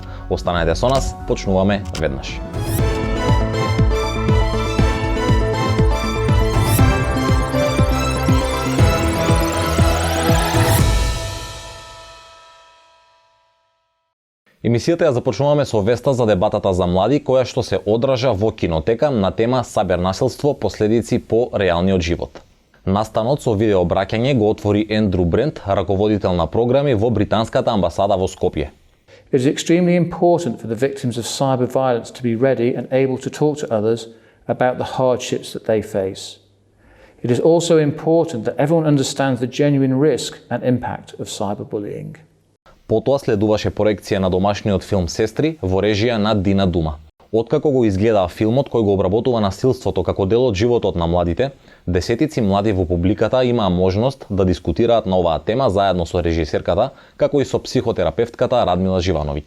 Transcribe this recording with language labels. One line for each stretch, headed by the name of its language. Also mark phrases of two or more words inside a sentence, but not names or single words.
Macedonian: Останете со нас, почнуваме веднаш. Емисијата ја започнуваме со веста за дебатата за млади која што се одража во кинотека на тема сајбер насилство, последици по реалниот живот. Настанот со видеообраќање го отвори Ендрю Брент, раководител на програми во британската амбасада во Скопје.
English: It is extremely important for the victims of cyber violence to be ready and able to talk to others about the hardships that they face. It is also important that everyone understands the genuine risk and impact of cyberbullying.
Macedonian: Потоа следуваше проекција на домашниот филм Сестри во режија на Дина Дума. Откако го изгледаа филмот кој го обработува насилството како дел од животот на младите, десетици млади во публиката имаа можност да дискутираат на оваа тема заедно со режисерката, како и со психотерапевтката Радмила Живановиќ.